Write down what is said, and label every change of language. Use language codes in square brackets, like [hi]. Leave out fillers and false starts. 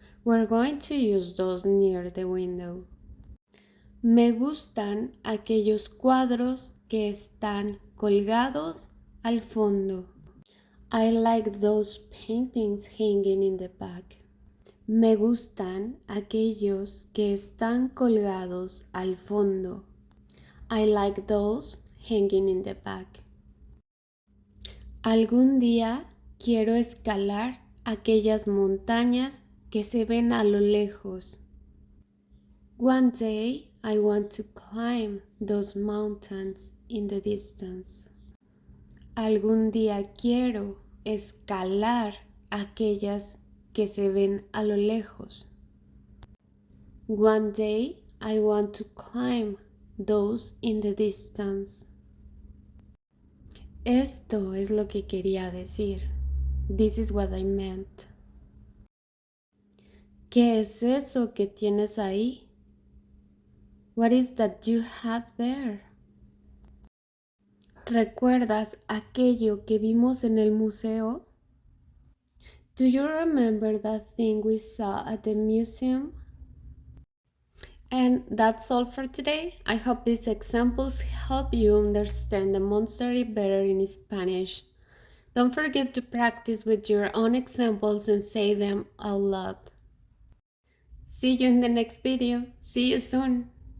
[en] We're going to use those near the window. [es] Me gustan aquellos cuadros que están colgados al fondo. [en] I like those paintings hanging in the back. [es] Me gustan aquellos que están colgados al fondo. [en] I like those hanging in the back. [es] Algún día quiero escalar aquellas montañas que se ven a lo lejos. [en] One day I want to climb those mountains in the distance. [es] Algún día quiero escalar aquellas que se ven a lo lejos. [en] One day I want to climb those in the distance. [es] Esto es lo que quería decir. [en] This is what I meant. [es] ¿Qué es eso que tienes ahí? [en] What is that you have there? [es] ¿Recuerdas aquello que vimos en el museo? [en] Do you remember that thing we saw at the museum? And that's all for today. I hope these examples help you understand demonstrative better in Spanish. Don't forget to practice with your own examples and say them out loud. See you in the next video. See you soon.